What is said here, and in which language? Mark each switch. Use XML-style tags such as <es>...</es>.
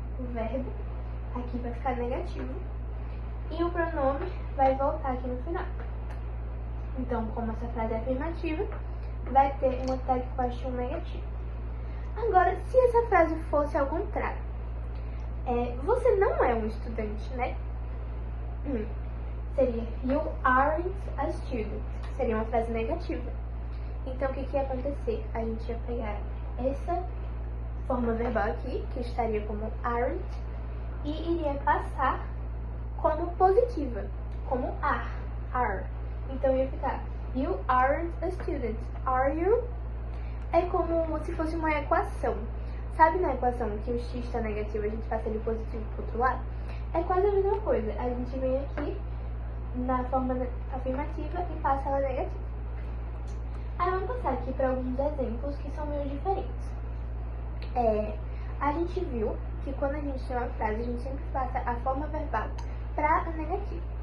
<pt>O verbo aqui vai ficar negativo e o pronome vai voltar aqui no final. Então, como essa frase é afirmativa, vai ter uma tag question negativa. Agora, se essa frase fosse ao contrário, você não é um estudante, né?</pt> <en>Seria you aren't a student.</en> <pt>Seria uma frase negativa. Então, o que ia acontecer? A gente ia pegar essa forma verbal aqui, que estaria como aren't, e iria passar como positiva, como are. Então, ia ficar</pt> <en>you aren't a student, are you?</en> <pt>É como se fosse uma equação. Sabe na equação que o x está negativo, a gente passa ele positivo para o outro lado? É quase a mesma coisa. A gente vem aqui na forma afirmativa e passa ela negativa. Aí vamos passar aqui para alguns exemplos que são meio diferentes. A gente viu que quando a gente tem uma frase, a gente sempre passa a forma verbal para a negativa.</pt>